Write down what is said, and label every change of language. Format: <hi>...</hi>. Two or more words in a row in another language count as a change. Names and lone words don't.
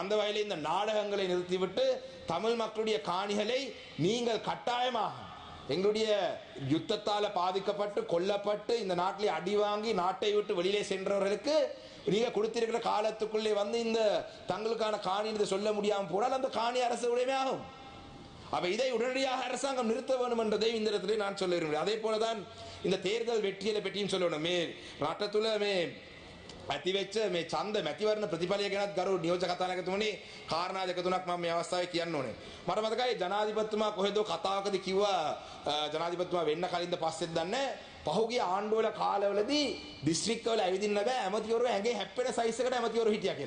<ta>அந்த வகையில் இந்த நாடகங்களை நிறுத்திவிட்டு தமிழ் மக்களுடைய காணிகளை நீங்கள் கட்டாயமாக எங்களுடைய யுத்தத்தால பாதிக்கப்பட்டு கொல்லப்பட்டு இந்த நாட்டிலே அடி வாங்கி நாட்டை விட்டு வெளியிலே சென்றவர்களுக்கு நீங்க கொடுத்திருக்கிற காலத்துக்குள்ளே இந்த தங்களுக்கான காணி சொல்ல முடியாமல் போனால் அந்த காணி அரசு உடைமை ஆகும். அப்ப இதை உடனடியாக அரசாங்கம் நிறுத்த வேண்டும் என்றதை இந்த இடத்துல நான் சொல்ல விரும்புகிறேன். அதே போலதான் இந்த தேர்தல் வெற்றியை பற்றியும் சொல்லணும்.</ta> <si>රටතුල ඇතිවෙච්ච මේ ඡන්ද මැතිවරණ ප්‍රතිඵලය ගැනත් ගරු නියෝජක කතානායකතුමනි කාරණා දෙක තුනක් මම මේ අවස්ථාවේ කියන්න ඕනේ. මට මතකයි ජනාධිපතිතුමා කොහෙදෝ කතාවකදී කිව්වා, ජනාධිපතිතුමා වෙන්න කලින්ද පස්සෙත් දන්නේ පහුගිය ආණ්ඩුවල කාලවලදී දිස්ත්‍රික්කවල ඇවිදින්න බෑ, ඇමතිවරු ඇඟේ හැප්පෙන සයිස් එකට ඇමතිවරු හිටියා කියලා.</si>